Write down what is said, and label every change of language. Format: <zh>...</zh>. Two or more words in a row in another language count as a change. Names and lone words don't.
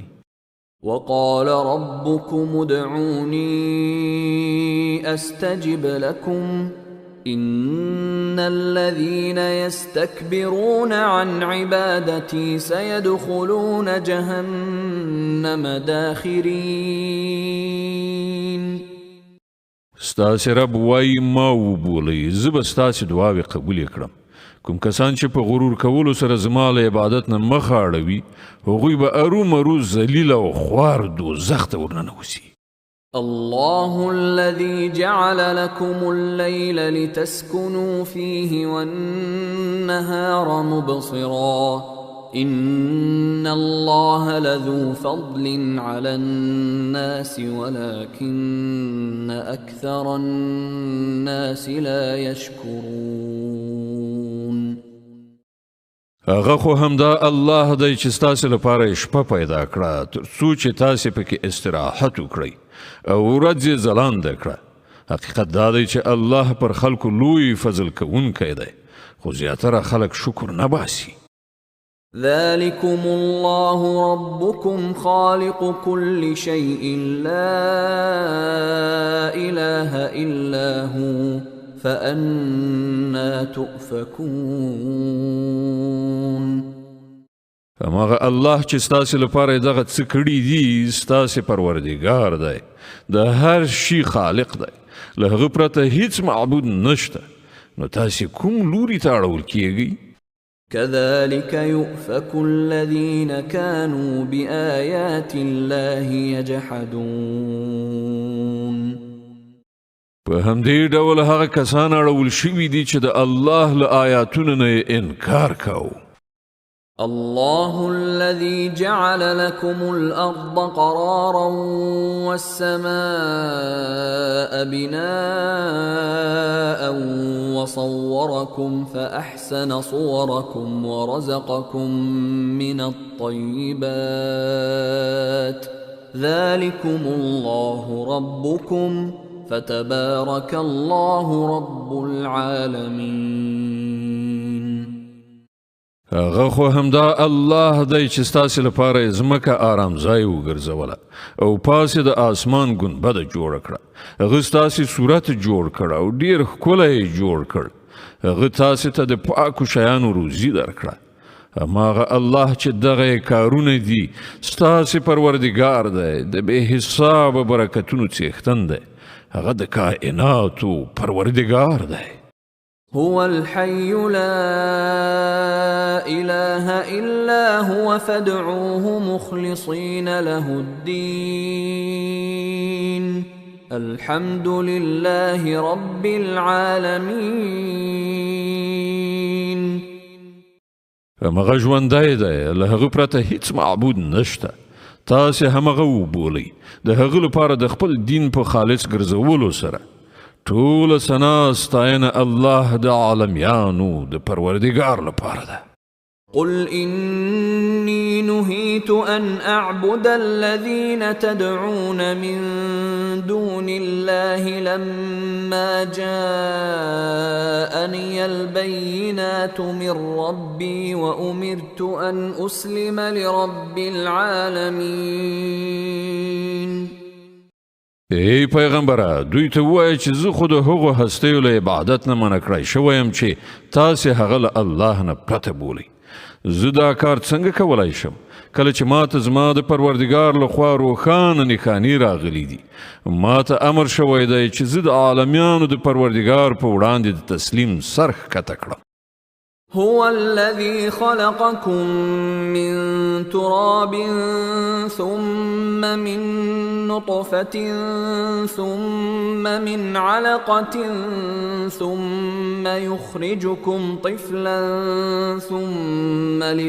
<ar>وقال ربكم ادعوني أستجب لكم إن الذين يستكبرون عن عبادتي سيدخلون جهنم داخرين.</ar> <ps>ستاسې رب وایي ما وبولئ زه به ستاسې دعاوې قبولې کړم. کوم کسان چې په غرور کولو سره زما له عبادت نه مخ اړوي هغوی به ارومرو ذلیل او خوار دوزخ ته ورننوځي.</ps> <ar>الله الذي جعل لكم الليل لتسكنوا فيه والنهار مبصرا إن الله لذو فضل على الناس ولكن أكثر الناس لا يشكرون.</ar> <ps>هغه خو همدا الله دی چې ستاسې لپاره شپه پیدا کړه تر څو چې تاسې پکې استراحت وکړئ او ورځ یې ځلانده کړه. حقیقت دا دی چې الله پر خلکو لوی فضل کوونکی دی خو زیاتره خلک شکر نه باسي.</ps> <ar>ذلكم الله ربكم خالق كل شيء لا إله إلا هو فأنا تؤفكون.</ar> <ps>هماغه الله چې ستاسې لپاره دغه څه کړي دي ستاسې پروردګار دی د هر شي خالق دی له هغه پرته هیڅ معبود نشته نو تاسې کوم لوري ته اړول کیږئ</ps> <ar>كذلك يؤفك الذين كانوا بآيات الله يجحدون</ar> <ps>په همدې ډول هغه کسان اړول شوي دي چې د الله له آیاتونو نه انکار کوي</ps> <ar>الله الذي جعل لكم الأرض قرارا والسماء بناء وصوركم فأحسن صوركم ورزقكم من الطيبات ذلكم الله ربكم فتبارك الله رب العالمين</ar> <ps>هغه خو همدا الله دی چې ستاسې لپاره ځمکه آرام ځای وګرځوله او پاسې د آسمان ګنبده جوړه کړه هغه ستاسې صورت جوړ کړ او ډېر ښکلی یې جوړ کړ هغه تاسې ته د پاکو شیانو روزي درکړه هماغه الله چې دغه کارونه دي ستاسې پروردګار دی د بې حسابه برکتونو څښتن دی هغه د کائناتو پروردګار دی</ps> <ar>هو الحي لا إله إلا هو فادعوه مخلصين له الدين الحمد لله رب العالمين</ar> <ps>همغه ژوندی دی له هغه پرته هیڅ معبود نشته تاسې همغه وبولئ د هغه لپاره د خپل دین په خالص ګرځولو سره ټول ثنا ستاینه الله د عالمیانو د پروردګار لپاره ده</ps> <ar>قل إني نهيت أن أعبد الذين تدعون من دون الله لما جاءني البينات من ربي وأمرت أن أسلم لرب العالمين</ar> <ps>ای پیغمبره دوی ته ووایه چې زه خو د هغو هستیو له عبادت نه منع کړی شوی یم چې تاسې هغه له الله نه پرته بولئ زه دا کار څنګه کولی شم کله چې ما ته زما د پروردګار لخوا روښانه نښانې راغلي دي ما ته امر شوی دی چې زه د عالمیانو د پروردګار په وړاندې د تسلیم سر ښکته کړم</ps> <ar>هو الذي خلقكم من تراب ثم من نطفة ثم من علقة ثم يخرجكم طفلا ثم</ar>